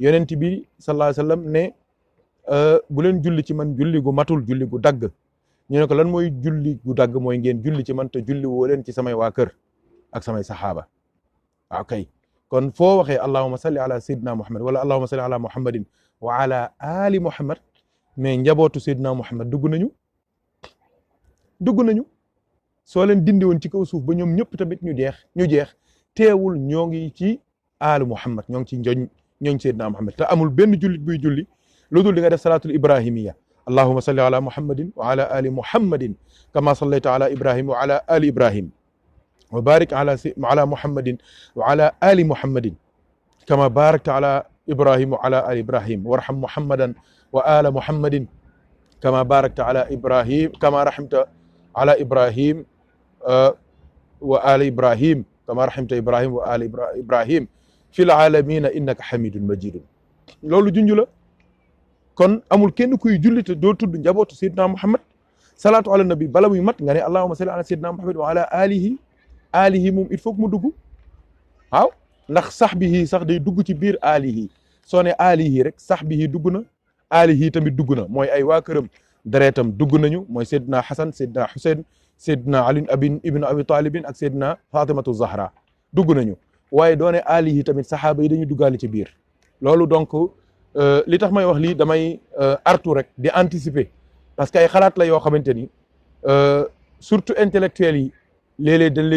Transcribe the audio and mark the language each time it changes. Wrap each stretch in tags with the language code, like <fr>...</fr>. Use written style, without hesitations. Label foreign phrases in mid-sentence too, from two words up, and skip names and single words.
<wo>yonent bi</wo> <ar>صلى الله عليه وسلم</ar> <wo>ne bu leen julli ci man julli gu matul julli gu dagg ñu ne ko lan mooy julli gu dagg mooy ngeen julli ci man te julli woo leen ci samay waa kër ak samay saxaaba waaw kay kon foo waxee</wo> <ar>اللهم صل على سيدنا محمد</ar> <wo>wala</wo> <ar>اللهم صل على محمد وعلى آل محمد</ar> <wo>mais njabootu sayyidina muhammad dugg nañu soo leen dindi woon ci kaw suuf ba ñoom ñëpp tamit ñu jeex teewul ñoo ngi ci alu muhammad ñoo ngi ci ñooñ sayyidina muhammad te amul benn jullit buy julli lu dul di nga def</wo> <ar>الصلاة الإبراهيمية اللهم صل على محمد وعلى آل محمد كما صليت على إبراهيم وعلى آل إبراهيم وبارك على محمد وعلى آل محمد كما باركت على إبراهيم وعلى آل إبراهيم وارحم محمدا وعلى محمد كما باركت على إبراهيم كما رحمت على إبراهيم وآل إبراهيم كما رحمت إبراهيم وآل إبراهيم في العالمين إنك حميد مجيد</ar> <wo>loolu junj la kon amul kenn kuy julli te doo tudd njabootu sayyidina muhammad</wo> <ar>الصلاة على النبي</ar> <wo>bala muy mat nga ne</wo> <ar>اللهم صل على سيدنا محمد وعلى آله</ar> <wo>moom</wo> <fr>il faut que</fr> <wo>mu dugg waaw ndax sahbihi sax day dugg ci biir alihi soo ne alihi rek sahbihi dugg na alihi tamit dugg na mooy ay waa këram deretam dugg nañu mooy sayyidina hasan sayyidina husayn sayyidina ali ibn abi talibin ak sayyidina fatimatu zahra dugg nañu waaye doone alihi tamit saxaaba yi dañuy duggaale ci biir loolu donc li tax may wax lii damay artu rek di</wo> <fr>anticiper parce que</fr> <wo>ay xalaat la yoo xamante ni</wo> <fr>surtout intellectuels</fr> <wo>yi léeg-léeg dañ</wo>